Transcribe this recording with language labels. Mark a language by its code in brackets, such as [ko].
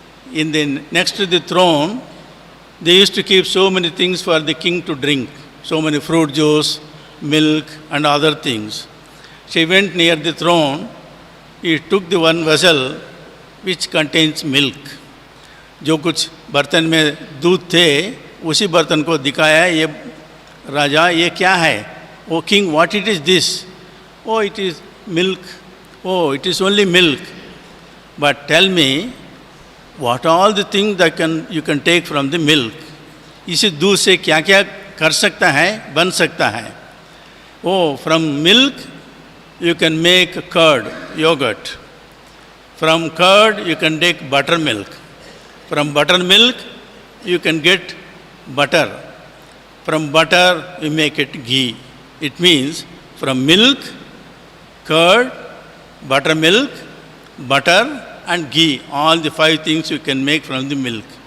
[en] Next to the throne, they used to keep so many things for the king to drink. So many fruit juice, milk and other things. She went near the throne. He took the one vessel which contains milk. [hi] जो कुछ बर्तन में दूध थे, उसी बर्तन को दिखाया, ये राजा, ये क्या है? [en] O king, what it is this? Oh, it is milk. Oh, it is only milk. But tell me, what are all the things that you can take from the milk? [hi] इस दूध से क्या क्या कर सकता है, बन सकता है? [en] Oh, from milk you can make curd, yogurt. From curd you can take buttermilk. From buttermilk you can get butter. From butter you make it ghee. It means from milk, curd, buttermilk, butter and ghee, all the 5 things you can make from the milk.